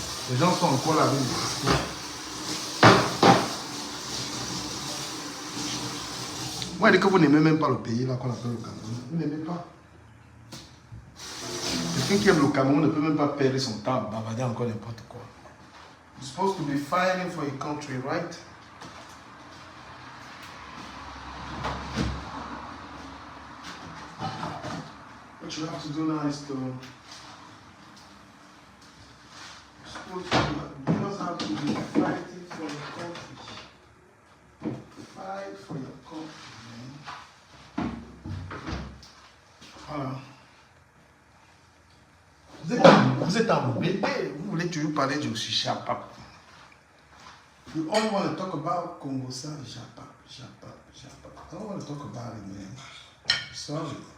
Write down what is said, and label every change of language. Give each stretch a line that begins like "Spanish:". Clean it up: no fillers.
French: Les gens sont encore là avec des histoires. Moi, je dis que vous n'aimez même pas le pays là qu'on appelle le Cameroun. Vous n'aimez pas. Quelqu'un qui aime le Cameroun ne peut même pas perdre son temps à bavarder encore n'importe quoi.
English: You're supposed to be fighting for your country, right? What you have to do now is to... You just have to be fighting for your country. Fight for your country, man.
French: Voilà. Vous êtes embêté. Vous voulez toujours parler du Japap.
English: You all want to talk about Congo, Japap. I don't want to talk about it, man. Sorry.